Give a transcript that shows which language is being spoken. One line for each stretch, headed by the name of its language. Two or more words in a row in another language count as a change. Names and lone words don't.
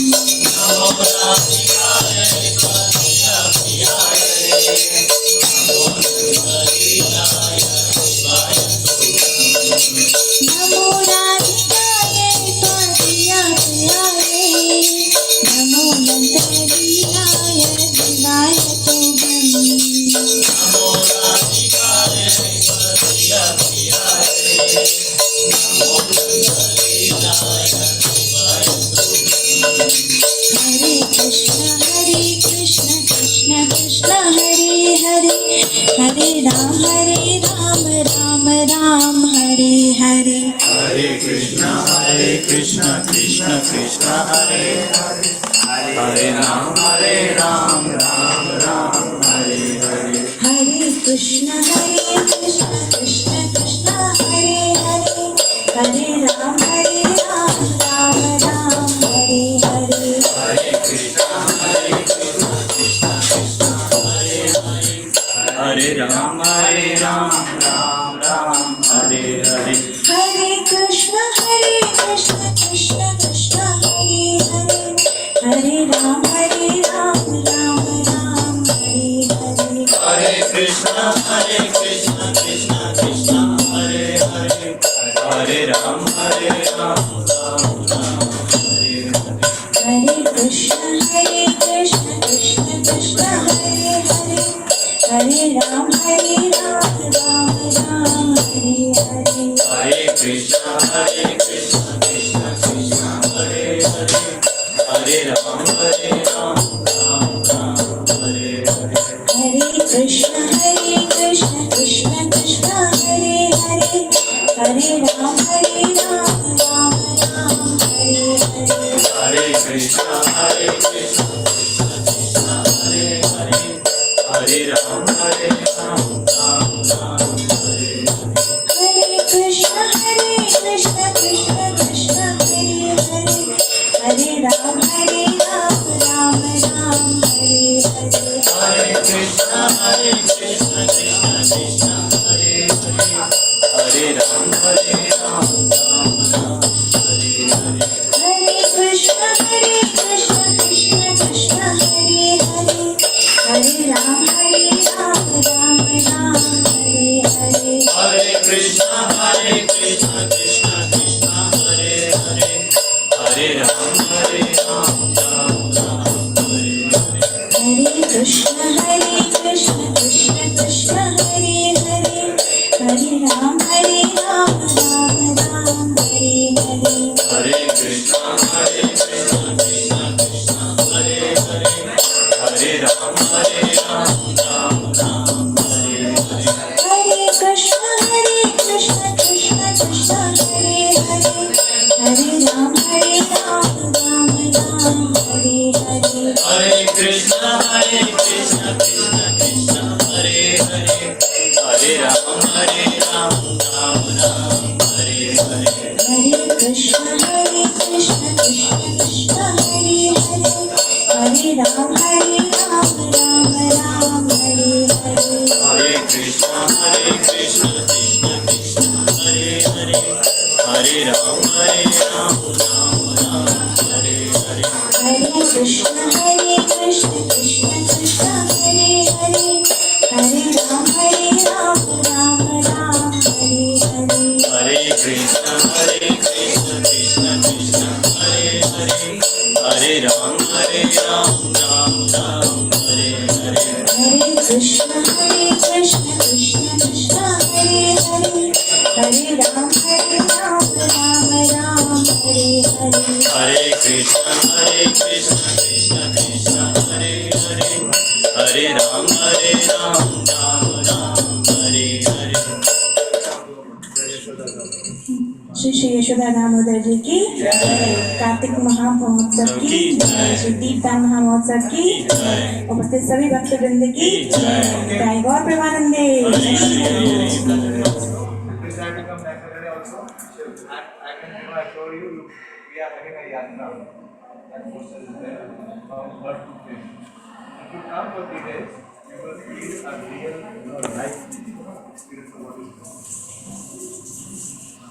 Sanskrit: नमो राधिकाय त्वदीया प्रियाय नमो दन्तरीयाय देवाय तुभ्यं हरे कृष्ण कृष्ण कृष्ण हरे हरे हरे राम राम राम हरे हरे Hare Krishna Krishna Krishna Hare Hare Hare Ram Ram Ram Hare Hare हरे कृष्ण कृष्ण कृष्ण हरे हरे हरे राम राम राम हरे हरे Hare Krishna Krishna Krishna Hare Hare Hare Ram Ram Hare Hare हरे कृष्ण कृष्ण कृष्ण हरे हरे हरे राम राम राम हरे हरे Hare Krishna Krishna Krishna Hare Hare Hare Ram Ram Hare Hare हरे कृष्ण कृष्ण कृष्ण हरे हरे हरे राम राम हरे हरे Hare Krishna Krishna Krishna Hare Hare Hare Ram Ram Hare Hare हरे कृष्ण कृष्ण कृष्ण हरे हरे हरे राम राम हरे हरे Hare Krishna Krishna Krishna Hare Hare Hare Ram Ram Hare Hare हरे कृष्ण कृष्ण कृष्ण हरे हरे हरे राम राम हरे हरे Hare Krishna Krishna Krishna Hare Hare Hare Ram Ram Hare Hare हरे कृष्ण कृष्ण कृष्ण हरे हरे हरे राम राम हरे हरे Hare Krishna Krishna Krishna Hare Hare Hare Ram Hare Hare हरे कृष्ण कृष्ण कृष्ण हरे हरे हरे राम राम हरे हरे Hare Krishna Krishna Krishna Hare Hare Hare Ram Ram Hare Hare हरे कृष्ण कृष्ण कृष्ण हरे हरे हरे राम राम हरे हरे Hare Krishna Krishna Krishna Hare Hare Hare Ram Ram Hare Hare हरे कृष्ण कृष्ण कृष्ण हरे हरे हरे राम राम हरे हरे Hare Krishna Krishna Krishna Hare Hare Hare Ram Hare Hare हरे कृष्ण कृष्ण कृष्ण हरे हरे हरे राम राम हरे हरे Hare Krishna Krishna Krishna Hare Hare Hare Ram Ram Hare Hare हरे कृष्ण कृष्ण कृष्ण हरे हरे हरे राम राम हरे हरे Hare Krishna Krishna Krishna Hare Hare Hare Ram Ram Hare Hare
Hindi: श्री श्री यशोदा दामोदर जी की कार्तिक महामहोत्सव की श्री दीपदान महामहोत्सव की उपस्थित सभी भक्तवृंद की जय गौर प्रेमानंदे।
English: Please have to come back Saturday also. And I can, I told you, we are having a yatra. That poster is there from birth to fame. If you come for 3 days, you will feel a real, life experience of what is going on.